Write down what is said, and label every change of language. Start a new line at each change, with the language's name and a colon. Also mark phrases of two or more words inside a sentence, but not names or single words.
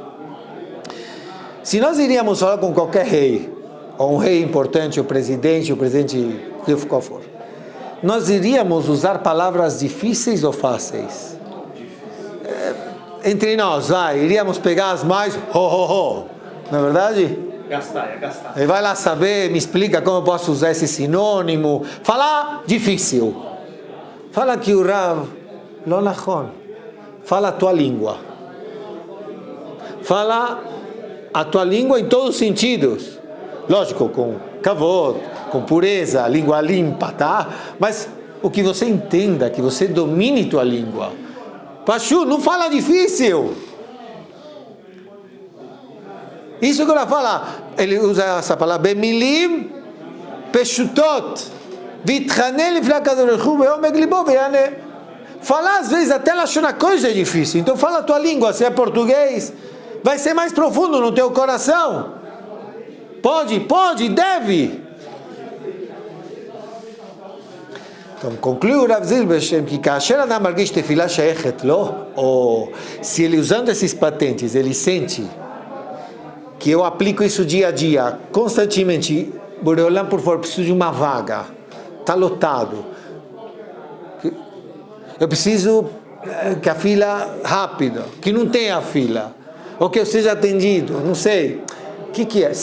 Portuguese: Se nós iríamos falar com qualquer rei, ou um rei importante, o presidente, qual for, nós iríamos usar palavras difíceis ou fáceis? Entre nós, iríamos pegar as mais não é verdade? Gastar. Ele vai lá saber, me explica como eu posso usar esse sinônimo. Falar difícil. Fala que o Rav,
Hebrew: לא נכון.
Portuguese: Fala a tua língua. Fala a tua língua em todos os sentidos. Lógico, com kavod, com pureza, língua limpa, tá? Mas o que você entenda, que você domine tua língua. Pachu, não fala difícil. Isso que ela fala, ele usa essa palavra,
Hebrew: במילים פשוטות ויתחנן לפני הקדוש ברוך הוא בעומק ליבו ויענה.
Portuguese: Falar às vezes até
Hebrew: לשון הקודש
Portuguese: é difícil, então fala a tua língua, se é português, vai ser mais profundo no teu coração. Pode, deve. Então, conclui o Rav Zilberstein que
Hebrew: כאשר אדם מרגיש תפילה שייכת לו,
Portuguese: ou se ele usando esses patentes, ele sente que eu aplico isso dia a dia, constantemente,
Hebrew: בורא עולם,
Portuguese: por favor, preciso de uma vaga, está lotado, eu preciso que a fila rápida, que não tenha fila, ou que eu seja atendido, não sei, o que é?